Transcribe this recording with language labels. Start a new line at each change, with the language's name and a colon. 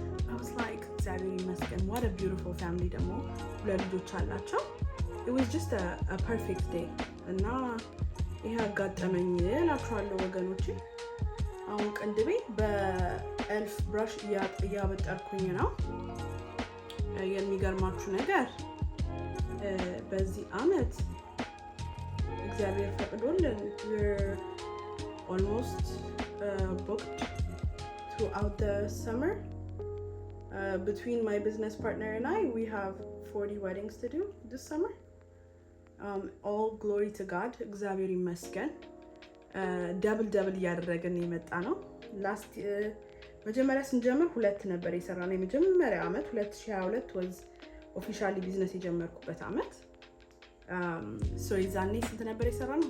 English: I was like
Amharic: እግዚአብሔር ይመስገን
English: what a beautiful family
Amharic: ደግሞ ሁለት ልጆች አላቸው።
English: it was just a perfect day
Amharic: እና ይሄ አጋጠመኝ እላችኋለሁ ወገኖቼ። አሁን ቅንድቤ በኤልፍ ብራሽ እያበጠርኩኝ ነው። የሚገርማችሁ ነገር በዚህ አመት እግዚአብሔር ፈቅዶልን
English: we're almost booked throughout the summer. Between my business partner and I, we have 40 weddings to do this summer. All glory to God.
Amharic: እግዚአብሔር ይመስገን። ደብል እያደረግን የመጣ ነው። ላስት መጀመሪያ ስንጀምር 2 ነበር የሰራነው። የመጀመሪያ አመት 2022
English: was
Amharic: ኦፊሻሊ ቢዝነስ የጀመርኩበት አመት። ሶ የዛኔ ስንት ነበር የሰራነው?